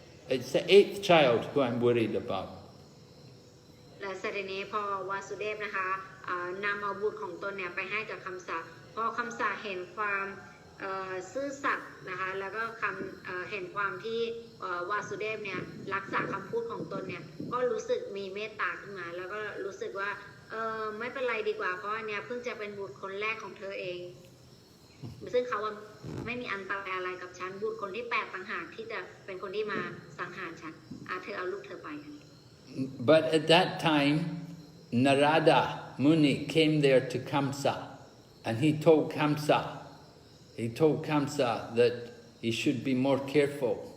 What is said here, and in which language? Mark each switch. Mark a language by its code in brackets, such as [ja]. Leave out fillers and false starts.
[en] It's the 8th child who I'm worried about. [th] และเสร็จนี้พอวาสุเดฟนะคะนำเอาบุตรของตนเนี่ยไปให้กับคำสาพอคำสาเห็นความซื่อสัตย์นะคะแล้วก็เห็นความที่วาสุเดฟเนี่ยรักษาคำพูดของตนเนี่ยก็รู้สึกมีเมตตาขึ้นมาแล้วก็รู้สึกว่าไม่เป็นไรดีกว่าเพราะอันเนี้ยเพิ่งจะเป็นบุตรคนแรกของเธอเอง ซึ่งเขาไม่มีอันตรายอะไรกับฉันบุตรคนที่8ต่างหากที่จะเป็นคนที่มาสังหารฉันเธอเอาลูกเธอไป [en] But at that time, Narada Muni came there to Kamsa, and he told Kamsa that he should be more careful.